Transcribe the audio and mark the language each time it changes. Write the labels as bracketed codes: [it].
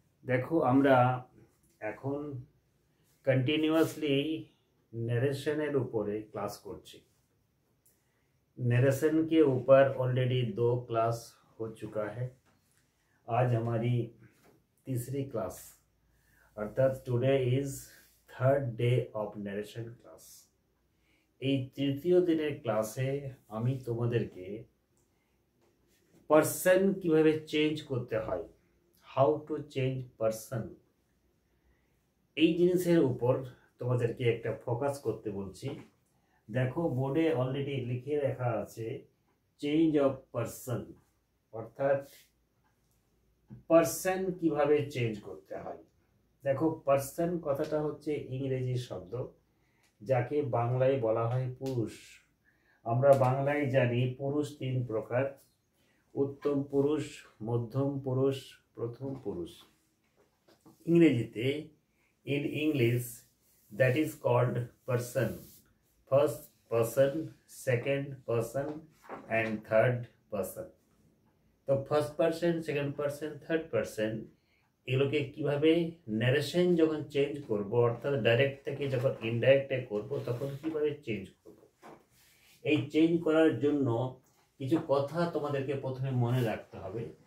[bn] দেখো আমরা এখন কন্টিনিউয়াসলি नरेशनের উপরে क्लास করছি। [hi] नरेशन के ऊपर ऑलरेडी 2 क्लास हो चुका है। आज हमारी तीसरी क्लास अर्थात [en] Today is third day of narration class. [bn] এই তৃতীয় দিনের ক্লাসে আমি তোমাদেরকে পারসন কিভাবে চেঞ্জ করতে হয়, [en] how to change person, [bn] এই জিনিসের উপর তোমাদেরকে একটা ফোকাস করতে বলছি। দেখো বোর্ডে অলরেডি লিখে রাখা আছে চেঞ্জ অফ পারসন, অর্থাৎ পারসন কিভাবে চেঞ্জ করতে হয়। দেখো পারসন কথাটা হচ্ছে ইংরেজি শব্দ, যাকে বাংলায় বলা হয় পুরুষ। আমরা বাংলায় জানি পুরুষ 3 প্রকার, উত্তম পুরুষ, মধ্যম পুরুষ, প্রথম পুরুষ। ইংরেজিতে [en] in English that is called person, first person, second person and third person। [bn] তো first person, second person, third person এগুলোকে কিভাবে ন্যারেশন যখন চেঞ্জ করব, অর্থাৎ ডাইরেক্ট থেকে যখন ইনডাইরেক্টে করব, তখন কিভাবে চেঞ্জ করব। এই চেঞ্জ করার জন্য কিছু কথা তোমাদেরকে প্রথমে মনে রাখতে হবে।